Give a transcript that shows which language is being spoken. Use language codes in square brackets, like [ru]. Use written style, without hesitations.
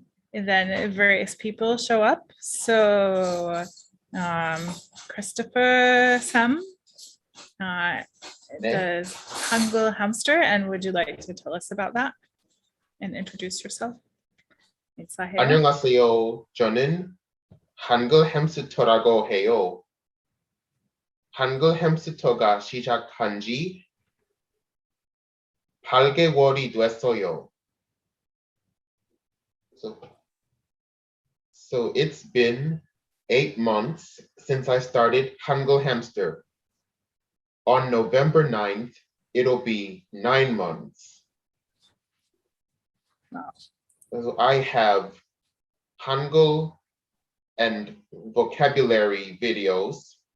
[en] And then various people show up. So Christopher Sam does Hangul Hamster, and would you like to tell us about that and introduce yourself? [ko] 안녕하세요. 저는 한글 햄스터라고 해요. 한글 햄스터가 시작한 지 8개월이 됐어요. [en] So it's been 8 months since I started Hangul Hamster. On November 9th, it'll be 9 months. Wow. So I have Hangul and vocabulary videos.